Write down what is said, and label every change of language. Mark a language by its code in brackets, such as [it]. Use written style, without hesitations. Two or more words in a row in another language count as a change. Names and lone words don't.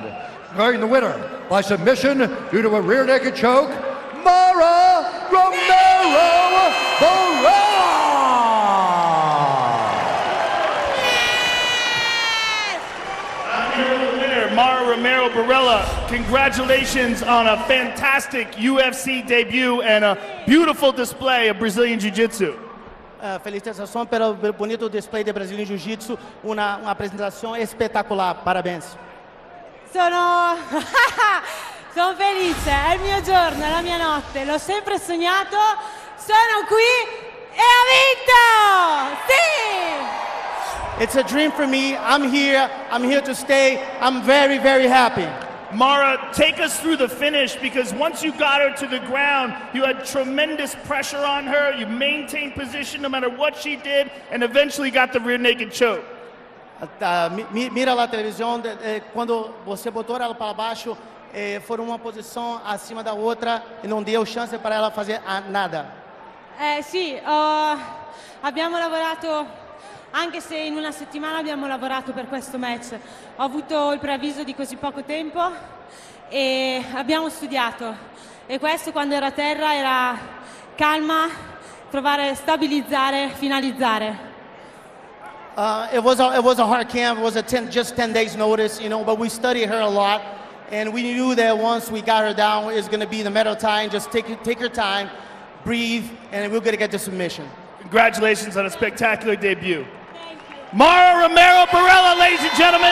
[en] Declaring the winner by submission due to a rear naked choke, Mara Romero Barella! Mara Romero Barella. Barella, congratulations on a fantastic UFC debut and a beautiful display of Brazilian Jiu-Jitsu. [pt] Felicitação pelo bonito display de [en] Brazilian Jiu-Jitsu, [pt] uma apresentação espetacular, parabéns. [it] Sono felice, è il mio giorno, è la mia notte, l'ho sempre sognato, sono qui e ho vinto! Sì! [en] It's a dream for me, I'm here to stay, I'm very, very happy. Mara, take us through the finish, because once you got her to the ground, you had tremendous pressure on her, you maintained position no matter what she did, and eventually got the rear naked choke. [pt] Mira lá a televisão, quando você botou ela para baixo, foram uma posição acima da outra e não deu chance para ela fazer nada. [it] Sì, abbiamo lavorato, anche se in una settimana abbiamo lavorato per questo match. Ho avuto il preavviso di così poco tempo e abbiamo studiato. E questo, quando ero a terra, era calma, trovare, stabilizzare, finalizzare. [en] It was a hard camp. It was just 10 days notice, you know, but we studied her a lot, and we knew that once we got her down, it's going to be the matter of time. Just take her time, breathe, and we're going to get the submission. Congratulations on a spectacular debut. Mara Romero Barella, ladies and gentlemen.